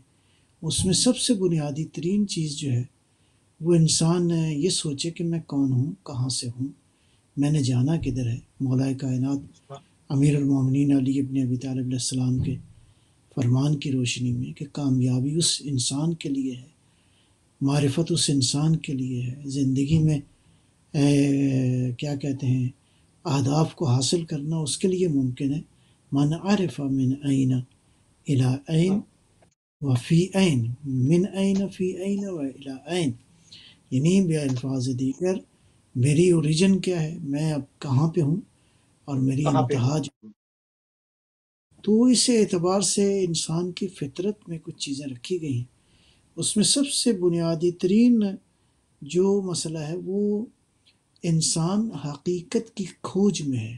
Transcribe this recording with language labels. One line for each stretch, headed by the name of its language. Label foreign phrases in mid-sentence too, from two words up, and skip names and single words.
Urdu: اس میں سب سے بنیادی ترین چیز جو ہے، وہ انسان یہ سوچے کہ میں کون ہوں، کہاں سے ہوں، میں نے جانا کدھر ہے. مولائے کائنات सुभान امیر المومنین علی ابن ابی طالب علیہ السلام کے فرمان کی روشنی میں کہ کامیابی اس انسان کے لیے ہے، معرفت اس انسان کے لیے ہے، زندگی میں کیا کہتے ہیں اہداف کو حاصل کرنا اس کے لیے ممکن ہے.
Arabic: من عرف من این الی این و فی این، من این فی این و الی این،
Urdu: یعنی بالفاظ دیگر میری اوریجن کیا ہے، میں اب کہاں پہ ہوں، اور میری کہاں پہ انتہا ہوں. تو اس اعتبار سے انسان کی فطرت میں کچھ چیزیں رکھی گئی ہیں. اس میں سب سے بنیادی ترین جو مسئلہ ہے وہ انسان حقیقت کی کھوج میں ہے.